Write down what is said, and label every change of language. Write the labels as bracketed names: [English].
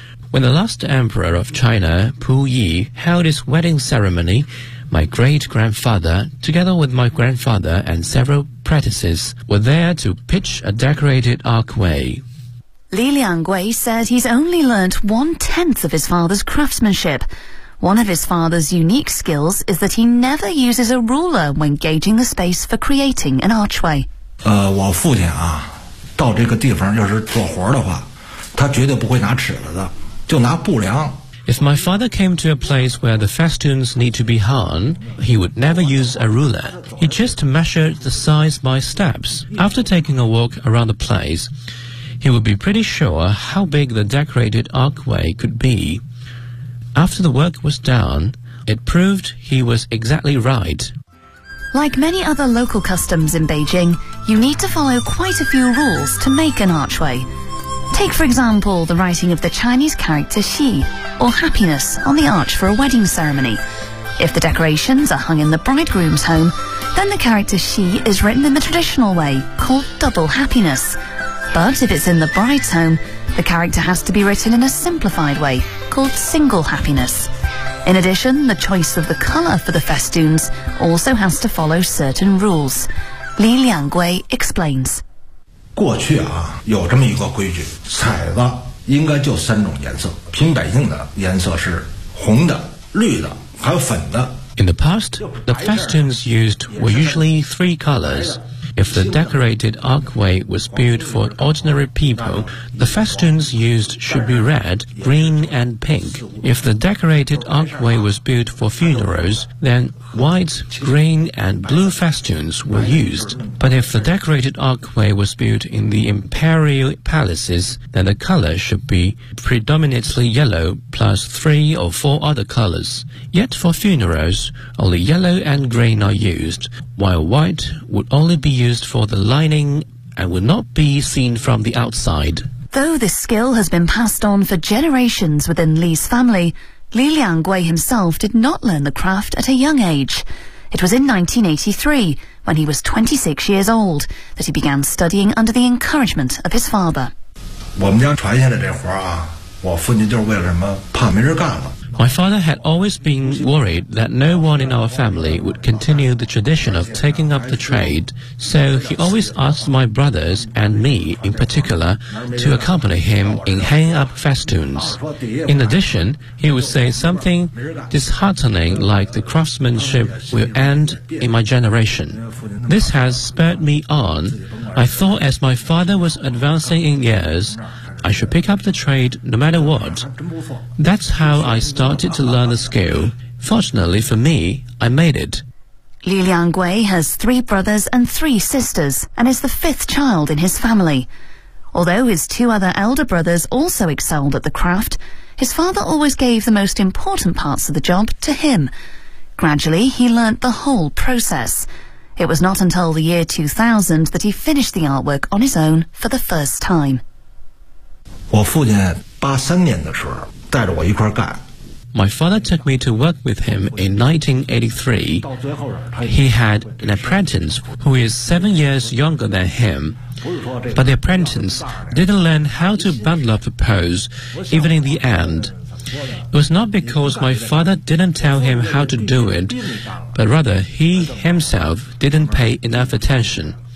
[English] When the last emperor of China, Pu Yi, held his wedding ceremony, my great-grandfather, together with my grandfather and several apprentices, were there to pitch a decorated archway. Li Liangwei says he's only learnt 1/10 of his father's craftsmanship. One of his father's unique skills is that he never uses a ruler when gauging the space for creating an archway. [Chinese] 我父亲啊，到这个地方要是做活的话，他绝对不会拿尺子的。 [English] If my father came to a place where the festoons need to be hung, he would never use a ruler. He just measured the size by steps. After taking a walk around the place, he would be pretty sure how big the decorated archway could be. After the work was done, it proved he was exactly right. Like many other local customs in Beijing, you need to follow quite a few rules to make an archway. Take, for example, the writing of the Chinese character Xi, or happiness, on the arch for a wedding ceremony. If the decorations are hung in the bridegroom's home, then the character Xi is written in the traditional way, called double happiness. But if it's in the bride's home, the character has to be written in a simplified way, called single happiness. In addition, the choice of the colour for the festoons also has to follow certain rules. Li Liangwei explains. [Chinese] 过去啊，有这么一个规矩，彩子应该就三种颜色，凭百姓的颜色是红的、绿的，还有粉的。 [English] In the past, the festoons used were usually three colors. If the decorated archway was built for ordinary people, the festoons used should be red, green, and pink. If the decorated archway was built for funerals, then white, green, and blue festoons were used. But if the decorated archway was built in the imperial palaces, then the color should be predominantly yellow plus three or four other colors. Yet for funerals, only yellow and green are used, while white would only be used for the lining and would not be seen from the outside. Though this skill has been passed on for generations within Li's family,Li Liangwei himself did not learn the craft at a young age. It was in 1983, when he was 26 years old, that he began studying under the encouragement of his father. [Chinese] 我们家传下来这活啊，我父亲就是为了什么？怕没人干了。 [English] My father had always been worried that no one in our family would continue the tradition of taking up the trade, so he always asked my brothers and me in particular to accompany him in hanging up festoons. In addition, he would say something disheartening like the craftsmanship will end in my generation. This has spurred me on. I thought as my father was advancing in years, I should pick up the trade no matter what. That's how I started to learn the skill. Fortunately for me, I made it. Li Liangwei has three brothers and three sisters and is the fifth child in his family. Although his two other elder brothers also excelled at the craft, his father always gave the most important parts of the job to him. Gradually, he learnt the whole process. It was not until the year 2000 that he finished the artwork on his own for the first time. [Chinese] 我父亲83年的时候带着我一块干。 [English] My father took me to work with him in 1983. He had an apprentice who is 7 years younger than him. But the apprentice didn't learn how to bundle up a pose, even in the end. It was not because my father didn't tell him how to do it, but rather he himself didn't pay enough attention.